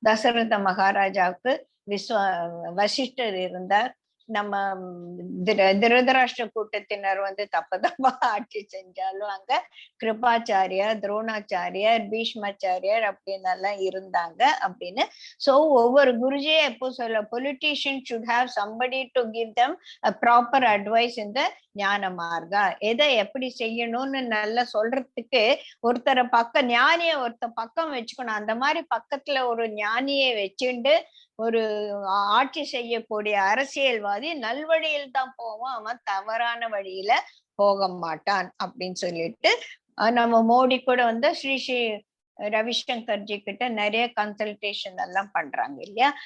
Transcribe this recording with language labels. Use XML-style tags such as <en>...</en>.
<ta>தசரத மகாராஜாவுக்கு வசிஷ்டர் இருந்தார். நம்ம திருதராஷ்டிர கூட்டத்தினர் தப்பா ஆட்சி செஞ்சாலும் அங்க கிருபாச்சாரியார், துரோணாச்சாரியார், பீஷ்மாச்சாரியார் அப்படின்னு எல்லாம் இருந்தாங்க அப்படின்னு.</ta> <en>so</en> <ta>ஒவ்வொரு குருஜியை எப்போ சொல்ல,</ta> <en>Politician should have somebody to give them a proper advice in the ஞான மார்க்கா.</en> <ta>எதை எப்படி செய்யணும்னு நல்லா சொல்றதுக்கு ஒருத்தரை ஞானிய ஒருத்தர் பக்கம் வச்சுக்கணும். அந்த மாதிரி பக்கத்துல ஒரு ஞானியை வச்சுண்டு ஒரு ஆட்சி செய்யக்கூடிய அரசியல்வாதி நல்வழியில் தான் போவான், அவன் தவறான வழியில போக மாட்டான் அப்படின்னு சொல்லிட்டு நம்ம மோடி கூட ஸ்ரீ ரவிசங்கர்ஜி கிட்ட நிறைய கன்சல்டேஷன் எல்லாம் பண்றாங்க இல்லையா?</ta>